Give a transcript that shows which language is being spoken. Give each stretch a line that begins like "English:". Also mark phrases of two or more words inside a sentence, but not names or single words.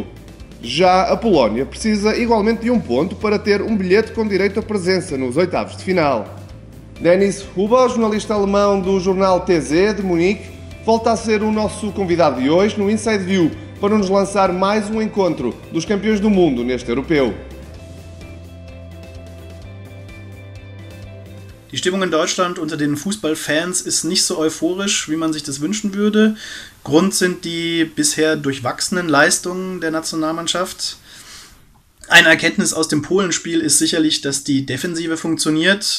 Portuguese: Já a Polónia precisa igualmente de um ponto para ter um bilhete com direito a presença nos oitavos de final. Dennis Huber, jornalista alemão do jornal TZ de Munique, volta a ser o nosso convidado de hoje no Inside View para nos lançar mais um encontro dos campeões do mundo neste europeu.
German: Die Stimmung in Deutschland unter den Fußballfans ist nicht so euphorisch, wie man sich das wünschen würde. Grund sind die bisher durchwachsenen Leistungen der Nationalmannschaft. Eine Erkenntnis aus dem Polenspiel ist sicherlich, dass die Defensive funktioniert.